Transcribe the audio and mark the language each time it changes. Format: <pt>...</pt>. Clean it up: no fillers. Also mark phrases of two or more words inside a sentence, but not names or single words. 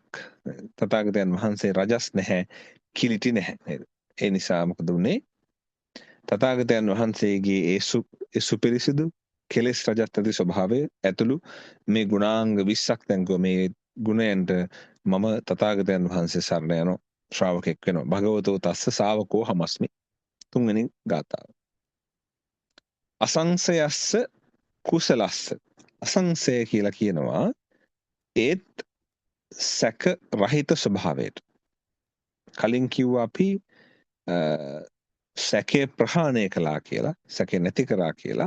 <si>තථාගතයන් වහන්සේ රජස් නැහැ, කිලිටි නැහැ නේද? ඒ නිසා මොකද උනේ? තථාගතයන් වහන්සේගේ ඒ සුපිරිසිදු කෙලෙස් රජත් ඇති ස්වභාවය ඇතුළු මේ ගුණාංග 20ක් දැන්කෝ මේ ගුණයන්ට මම තථාගතයන් වහන්සේ සරණ යන ශ්‍රාවකෙක් වෙනවා.</si> <pi>භගවතෝ තස්ස ශාවකෝ හමස්මි.</pi> <si>තුන්වෙනි ගාථාව.</si> <pi>අසංසයස්ස කුසලස්ස.</pi> <si>අසංසය කියලා කියනවා ඒත් සැක රහිත ස්වභාවයට. කලින් කිව්වා අපි සැකේ ප්‍රහාණය කළා කියලා, සැකේ නැති කරා කියලා.</si>